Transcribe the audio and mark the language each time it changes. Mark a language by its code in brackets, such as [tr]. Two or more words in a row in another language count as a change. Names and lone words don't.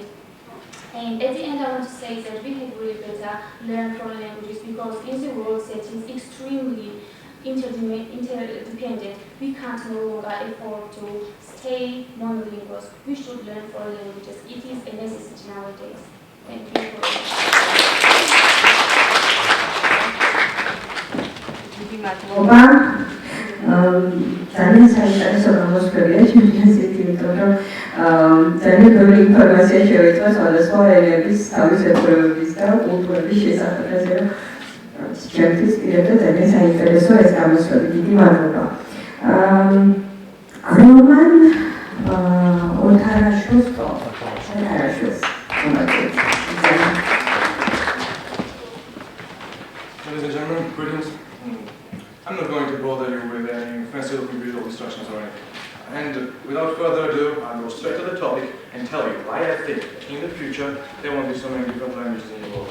[en] And at the end, I want to say that we had really better learn foreign languages because in the world that is extremely interdependent, we can't no longer afford to stay monolinguals. We should learn foreign languages. It is a necessity nowadays. Thank you for [ka] ძალიან საინტერესო გამოსვლია ჩემთვის ისეთი, იმიტომ რომ ძალიან ბევრი ინფორმაცია შევეცვა სხვადასხვა ენების, თავისებურებების და კულტურების შესახებ, რომ ჩემთვის პირადად ძალიან საინტერესო ეს გამოსვლები. დიდი მადლობა. რომან ოთარაშოს [en] Ladies and gentlemen, greetings. I'm not going to bother you with any fancy-looking visual instructions or anything. And without further ado, I'll go straight to the topic and tell you why I think that in the future there won't be so many different languages in the world.